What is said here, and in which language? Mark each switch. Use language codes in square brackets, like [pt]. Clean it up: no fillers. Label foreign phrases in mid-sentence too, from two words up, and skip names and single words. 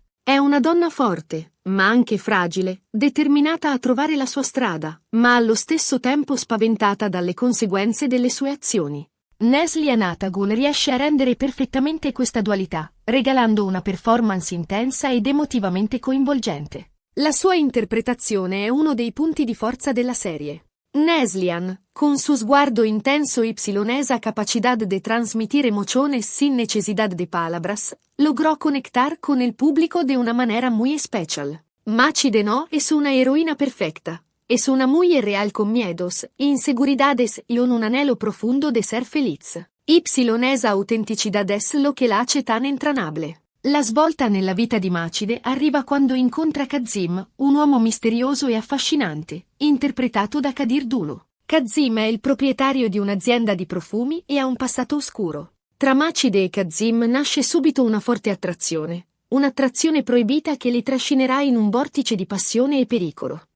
[it] È una donna forte, ma anche fragile, determinata a trovare la sua strada, ma allo stesso tempo spaventata dalle conseguenze delle sue azioni. Neslihan Atagul riesce a rendere perfettamente questa dualità, regalando una performance intensa ed emotivamente coinvolgente. La sua interpretazione è uno dei punti di forza della serie. [es] Neslihan, con su sguardo intenso y esa capacidad de transmitir emociones sin necesidad de palabras, logró conectar con el público de una manera muy especial. Macide no es una heroína perfecta, es una muy real con miedos, inseguridades y un anhelo profundo de ser feliz. Esa autenticidad es lo que la hace tan entranable. [it] La svolta nella vita di Macide arriva quando incontra Kazim, un uomo misterioso e affascinante, interpretato da Kadir Dulu. Kazim è il proprietario di un'azienda di profumi e ha un passato oscuro. Tra Macide e Kazim nasce subito una forte attrazione, un'attrazione proibita che li trascinerà in un vortice di passione e pericolo.